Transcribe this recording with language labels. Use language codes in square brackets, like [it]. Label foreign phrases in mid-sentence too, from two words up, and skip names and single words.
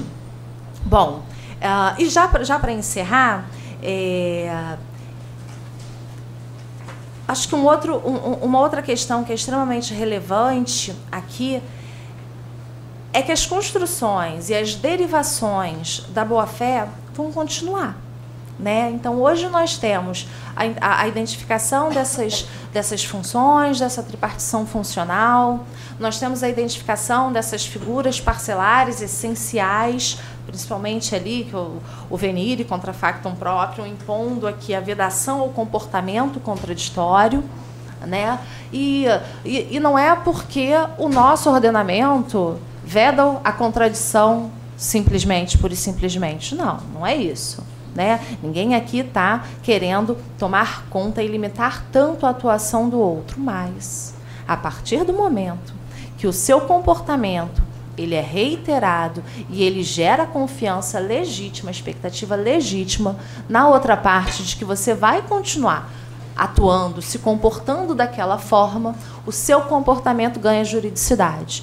[pt] Bom, e já para encerrar, acho que uma outra questão que é extremamente relevante aqui é que as construções e as derivações da boa-fé vão continuar. Né? Então, hoje nós temos a identificação dessas funções, dessa tripartição funcional, nós temos a identificação dessas figuras parcelares essenciais, principalmente ali que o [la] venire contra factum próprio, [pt] impondo aqui a vedação ao comportamento contraditório, né? E não é porque o nosso ordenamento veda a contradição simplesmente, pura e simplesmente. Não é isso. Né? Ninguém aqui está querendo tomar conta e limitar tanto a atuação do outro, mas a partir do momento que o seu comportamento ele é reiterado e ele gera confiança legítima, expectativa legítima na outra parte de que você vai continuar atuando, se comportando daquela forma, o seu comportamento ganha juridicidade.